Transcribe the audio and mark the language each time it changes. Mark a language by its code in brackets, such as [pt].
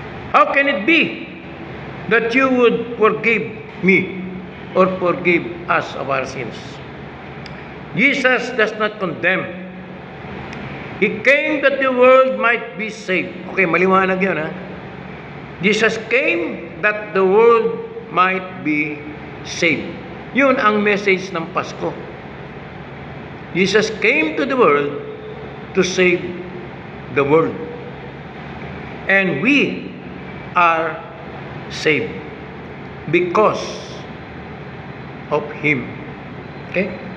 [en] How can it be that you would forgive me or forgive us of our sins? Jesus does not condemn. He came that the world might be saved. Okay, [tl] maliwanag yun [en] Jesus came that the world might be saved. [tl] Yun ang message ng Pasko. [en] Jesus came to the world to save the world. And we are saved because of Him. Okay?